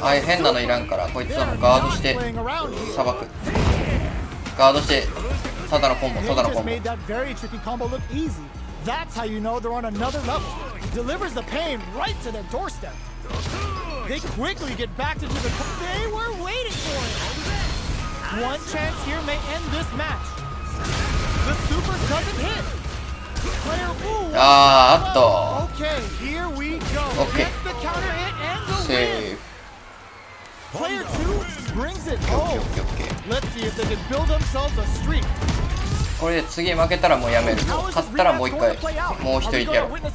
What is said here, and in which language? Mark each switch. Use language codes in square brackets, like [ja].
[ja] ああいう変なのいらんから、こいつはもうガードしてさばく。ガードしてただのコンボ、ただのコンボ。 [en] made that very tricky combo look easy. That's how you know they're on another level. Delivers the pain right to their doorstep. They quickly get back into the. They were waiting for it. One chance here may end this match. The super doesn't hit. Player ooh. [ja] あーっと。 [en] Okay, here we go. Okay. Gets the counter hit and the [ja] セ [en] win. [ja] ーフ。 [en] Player 2 brings it home. Okay. Let's see if they can build themselves a streak. [ja] これで次負けたらもうやめる。勝ったらもう一回、もう一人やろう。